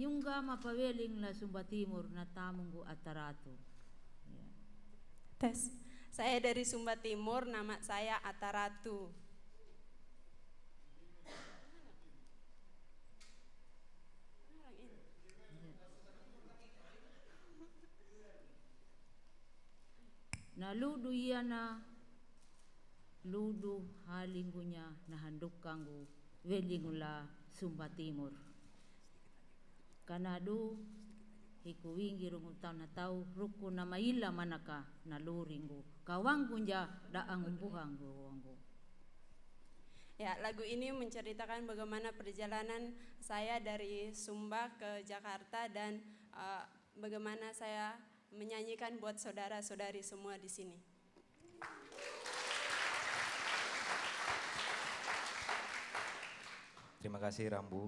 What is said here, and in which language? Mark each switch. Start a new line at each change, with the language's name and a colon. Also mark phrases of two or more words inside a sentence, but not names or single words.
Kambera: ka mapaweling la Sumba Timur na tamunggu Ataratu.
Indonesian: Ya. Tes. Saya dari Sumba Timur, nama saya Ataratu.
Kambera: Na ludu na ludu halinggunya na handuk kanggu welingula Sumba Timur. Kanadu hikuwingi rungutau na tau ruku na maila manaka na luringgu kawanggunja daang umbuhanggu wanggu.
Indonesian: Ya, lagu ini menceritakan bagaimana perjalanan saya dari Sumba ke Jakarta dan bagaimana saya menyanyikan buat saudara-saudari semua di sini. Terima kasih Rambu.